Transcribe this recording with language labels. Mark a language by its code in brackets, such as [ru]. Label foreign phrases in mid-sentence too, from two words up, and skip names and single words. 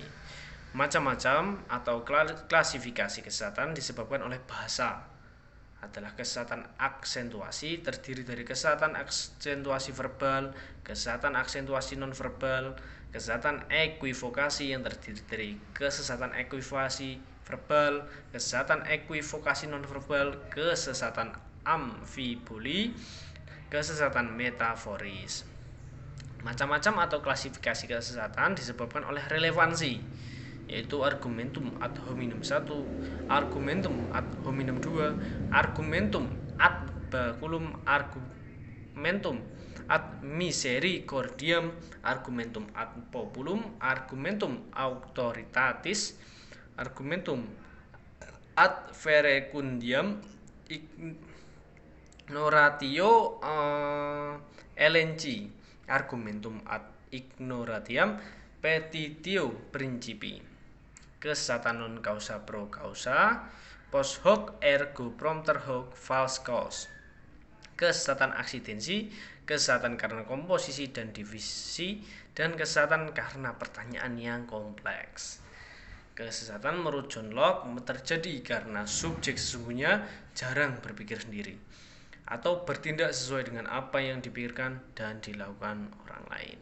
[id] Macam-macam atau klasifikasi kesesatan disebabkan oleh bahasa adalah kesesatan aksentuasi, terdiri dari kesesatan aksentuasi verbal, kesesatan aksentuasi nonverbal, kesesatan equivokasi yang terdiri dari kesesatan equivokasi verbal, kesesatan equivokasi nonverbal, kesesatan amfiboli, kesesatan metaforis. Macam-macam atau klasifikasi kesesatan disebabkan oleh relevansi, yaitu [la] argumentum ad hominem 1, argumentum ad hominem 2, argumentum ad baculum argumentum ad misericordiam, argumentum ad populum, argumentum auctoritatis, argumentum ad verecundiam, ignoratio elenchi, argumentum ad ignoratiam petitio principi, kesatanon causa pro causa, post hoc ergo propter hoc [en] fals cause, [id] kesesatan aksidensi, kesesatan karena komposisi dan divisi, dan kesesatan karena pertanyaan yang kompleks. Kesesatan menurut John Locke terjadi karena subjek sesungguhnya jarang berpikir sendiri atau bertindak sesuai dengan apa yang dipikirkan dan dilakukan orang lain.